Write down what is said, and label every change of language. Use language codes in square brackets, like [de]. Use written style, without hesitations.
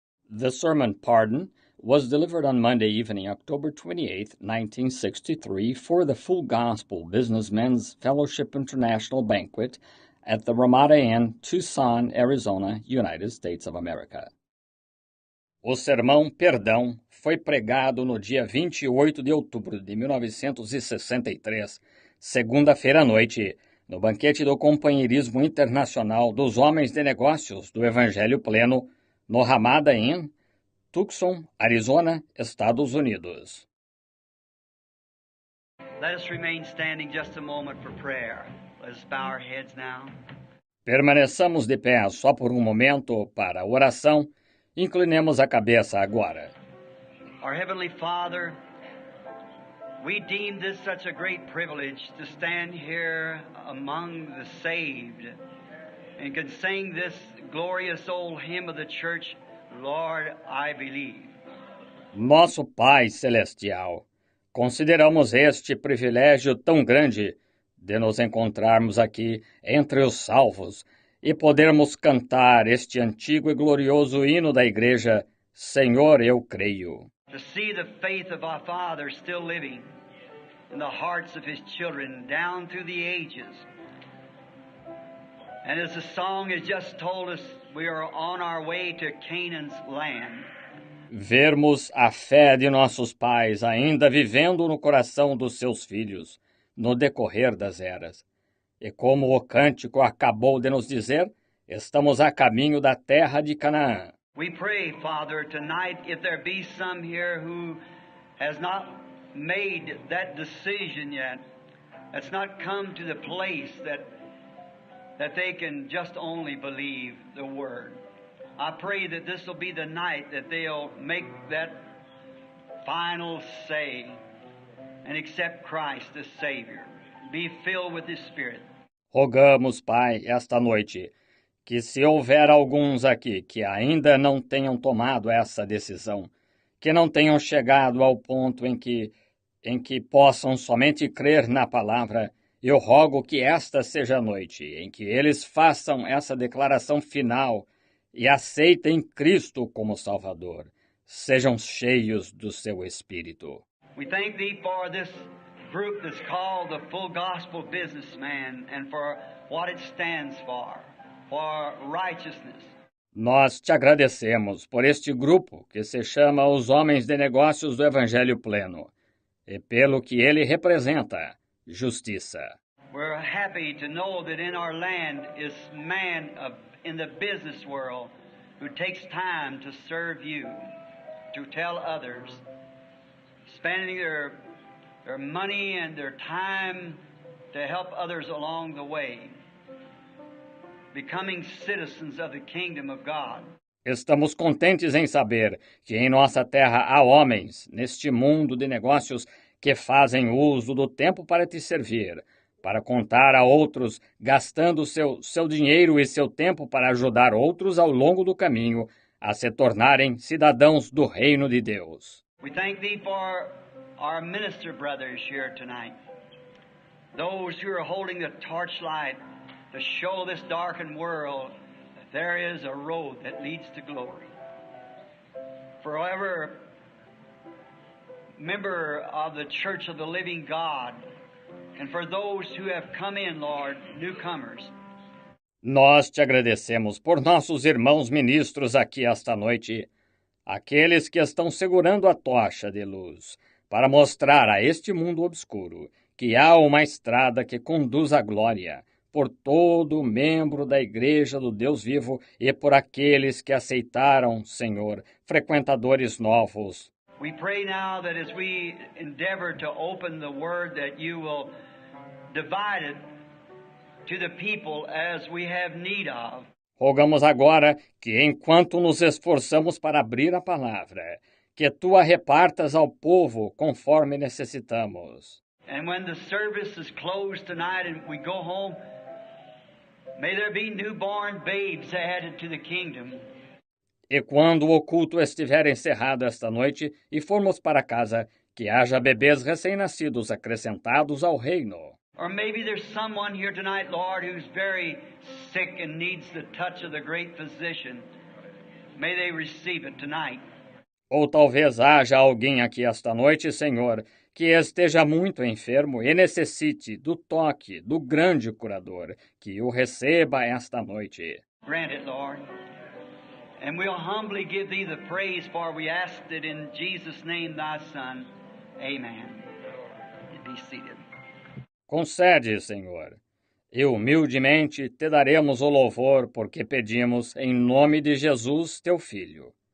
[en] The sermon Pardon was delivered on Monday evening, October 28, 1963, for the Full Gospel Businessmen's Fellowship International Banquet at the Ramada Inn, Tucson, Arizona, United States of America. [pt] O sermão Perdão foi pregado no dia 28 de outubro de 1963, segunda-feira à noite, no banquete do Companheirismo Internacional dos Homens de Negócios do Evangelho Pleno, no Ramada Inn, Tucson, Arizona, Estados Unidos. [en] Let us remain standing just a moment for prayer. Let us bow our heads now. [pt] Permaneçamos de pé só por um momento para a oração. Inclinemos a cabeça agora. [en] Our Heavenly Father, we deem this such a great privilege to stand here among the saved and can sing this glorious old hymn of the church, Lord, I believe. [pt] Nosso Pai Celestial, consideramos este privilégio tão grande de nos encontrarmos aqui entre os salvos e podermos cantar este antigo e glorioso hino da Igreja, Senhor, eu creio. [en] To see the faith of our Father still living in the hearts of His children down through the ages. And as the song has just told us, we are on our way to Canaan's land. [pt] Vermos a fé de nossos pais ainda vivendo no coração dos seus filhos, no decorrer das eras. E como o cântico acabou de nos dizer, estamos a caminho da terra de Canaã. [en] We pray, Father, tonight, if there be some here who has not made that decision yet, that's not come to the place that they can just only believe the Word. I pray that this will be the night that they'll make that final say and accept Christ as Savior. Be filled with His Spirit. [pt] Rogamos, Pai, esta noite, que se houver alguns aqui que ainda não tenham tomado essa decisão, que não tenham chegado ao ponto em que possam somente crer na palavra, eu rogo que esta seja a noite em que eles façam essa declaração final e aceitem Cristo como Salvador. Sejam cheios do seu Espírito. [en] We thank Thee for this group that's called the Full Gospel Businessman and for what it stands for righteousness. [pt] Nós te agradecemos por este grupo que se chama os Homens de Negócios do Evangelho Pleno e pelo que ele representa, justiça. [en] We're happy to know that in our land is man in the business world who takes time to serve you, to tell others, spending their money and their time to help others along the way, becoming citizens of the kingdom of God. [pt] Estamos contentes em saber que em nossa terra há homens, neste mundo de negócios, que fazem uso do tempo para te servir, para contar a outros, gastando seu dinheiro e seu tempo para ajudar outros ao longo do caminho a se tornarem cidadãos do reino de Deus. [en] We thank Thee for our minister brothers here tonight, those who are holding the torchlight to show this darkened world that there is a road that leads to glory. Forever member of the Church of the Living God, and for those who have come in, Lord, newcomers. [pt] Nós te agradecemos por nossos irmãos ministros aqui esta noite, aqueles que estão segurando a tocha de luz para mostrar a este mundo obscuro que há uma estrada que conduz à glória, por todo membro da Igreja do Deus vivo e por aqueles que aceitaram, Senhor, frequentadores novos. [en] We pray now that as we endeavor to open the Word, that you will divide it to the people as we have need of. [pt] Rogamos agora que, enquanto nos esforçamos para abrir a palavra, que tu a repartas ao povo conforme necessitamos. [en] And when the service is closed tonight and we go home, may there be newborn babes added to the kingdom. [pt] E quando o culto estiver encerrado esta noite e formos para casa, que haja bebês recém-nascidos acrescentados ao reino. [en] Or maybe there's someone here tonight, Lord, who's very sick and needs the touch of the great physician. May they receive it tonight. [pt] Ou talvez haja alguém aqui esta noite, Senhor, que esteja muito enfermo e necessite do toque do grande curador, que o receba esta noite. [en] Grant it, Lord. And we'll humbly give thee the praise, for we asked it in Jesus' name, thy Son. Amen. Be seated. [pt] Concede, Senhor, e humildemente te daremos o louvor, porque pedimos em nome de Jesus, teu Filho.